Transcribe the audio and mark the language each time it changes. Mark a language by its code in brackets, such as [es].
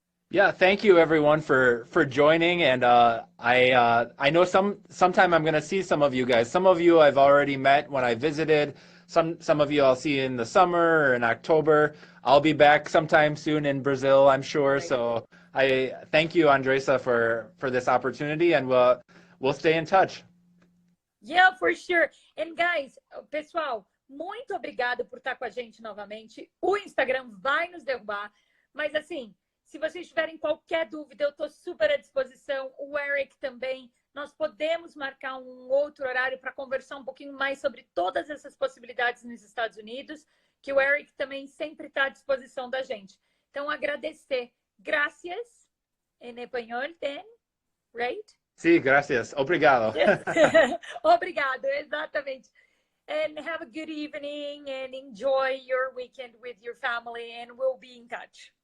[en] Yeah, thank you everyone for joining, and I know sometime I'm going to see some of you guys. Some of you I've already met when I visited. Some of you I'll see in the summer or in October. I'll be back sometime soon in Brazil, I'm sure. So I thank you, Andresa, for this opportunity, and we'll stay in touch. Yeah, for sure. And guys, [pt] pessoal, muito obrigada por estar com a gente novamente. O Instagram vai nos derrubar, mas assim, se vocês tiverem qualquer dúvida, eu estou super à disposição. O Eric também. Nós podemos marcar um outro horário para conversar um pouquinho mais sobre todas essas possibilidades nos Estados Unidos, que o Eric também sempre está à disposição da gente. Então, agradecer. Gracias, em espanhol, tem, [en] right? [es] Sí, gracias. Obrigado. [pt] Obrigado, exatamente. [en] And have a good evening and enjoy your weekend with your family, and we'll be in touch.